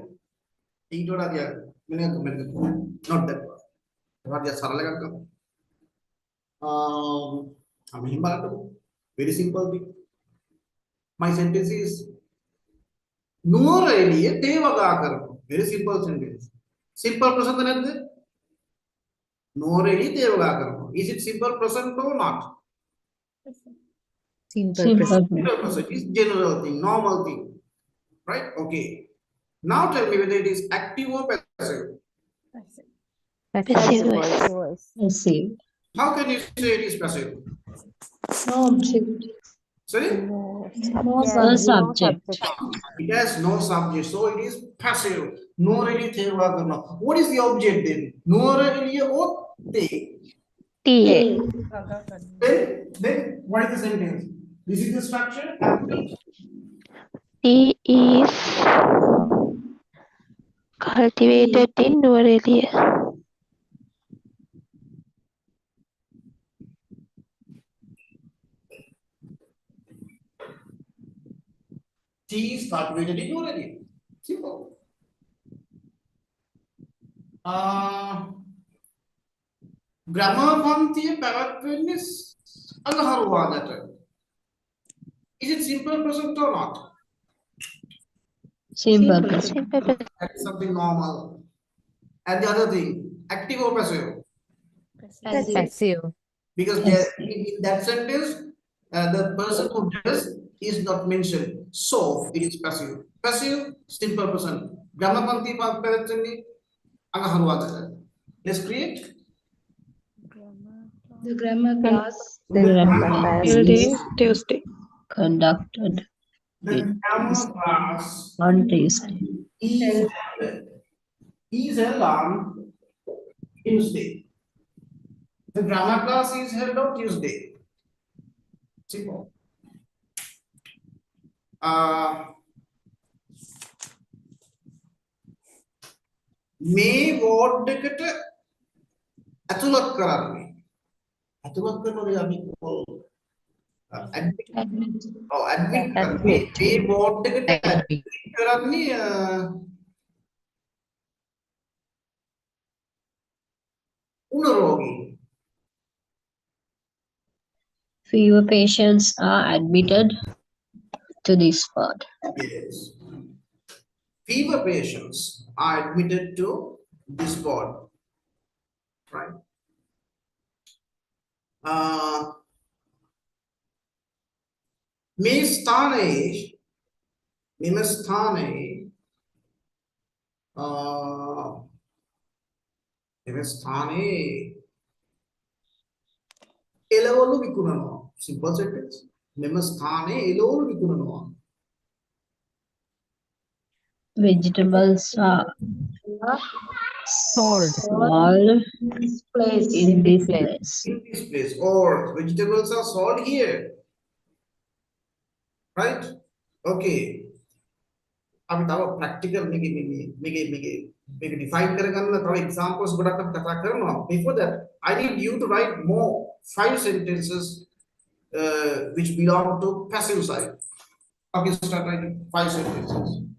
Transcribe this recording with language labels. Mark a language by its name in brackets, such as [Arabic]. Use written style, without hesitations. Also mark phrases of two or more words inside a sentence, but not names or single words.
[Sinhala] ඊට වඩා දියා මෙන්න කමෙන්ට් එක. [English] not that one. [Sinhala] ඒවා සරල එකක් ගමු. අපි හිම බලන්නකො. [English] very simple thing. My sentence is [Sinhala] නුවරඑළිය තේ වගා කරනවා. [English] Very simple sentence. Simple present [Sinhala] නැද්ද? නුවරඑළිය තේ වගා කරනවා. [English] Is it simple present or not? Simple present. Simple present is general thing, normal thing. Right? Okay. Now tell me whether it is active or passive. Passive voice. voice. Passive. How can you say it is passive? No object. Sorry? No Yeah, subject. It has no subject, so it is passive. [Sinhala] නුවරඑළිය තේ වගා කරනවා. [English] What is the object then? නුවරඑළිය or තේ? TA. Then what is the sentence? This is the structure. Tea is cultivated in Nuvarelia. Tea is cultivated in නුවරඑළිය. Simple. [Sinhala] Grammar පන්තිය පැවැත්වෙන්නේ අඟහරුවාදට. [English] Is it simple present or not? Simple present. Simple present. That's something normal. And the other thing, active or passive? Passive. Because there, in that sentence, the person who does is not mentioned. So it is passive. Passive, simple present. [Sinhala] Grammar පන්තිය පැවැත්වෙන්නේ අඟහරුවාදට. [English] Let's create. The grammar class The grammar class is Tuesday. conducted The grammar class on Tuesday. is held on Tuesday. The grammar class is held on Tuesday. Simple. [Sinhala] මේ වෝඩ් එකට ඇතුළත් කරන්නේ. ඇතුළත් කරනකොට අපි admit කරන්නේ. මේ වෝඩ් එකට admit කරන්නේ උණරෝගී. [English] Fewer patients are admitted to this ward. Yes. Fever patients are admitted to this ward. Right. [Sinhala] මේ ස්ථානයේ මෙම ස්ථානයේ එළවලු විකුණනවා. [English] Simple sentence. [Sinhala] මෙම ස්ථානයේ එළවලු විකුණනවා. [English] Vegetables are Sold. in this place. In this place, or vegetables are sold here. Right? [Sinhala] Okay. අපි තව practical මේක define කරගන්න තව examples ගොඩක් අපි කතා කරනවා. [English] Before that, I need you to write more 5 sentences which belong to passive side. Okay, start writing 5 sentences.